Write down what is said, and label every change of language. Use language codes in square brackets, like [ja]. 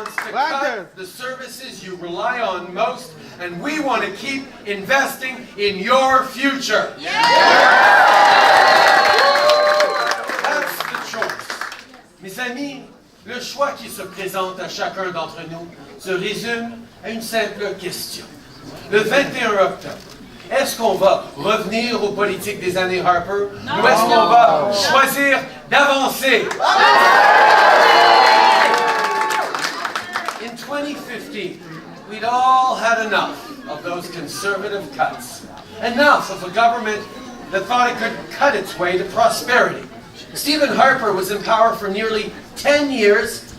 [en] Cut the services you rely on most, and we want to keep investing in your future. That's the choice. [fr] Mes amis, le choix qui se présente à chacun d'entre nous se résume à une simple question. Le 21 octobre, est-ce qu'on va revenir aux politiques des années Harper, ou est-ce qu'on va choisir d'avancer? [en] In 2015, we'd all had enough of those conservative cuts. Enough of a government that thought it could cut its way to prosperity. Stephen Harper was in power for nearly 10 years.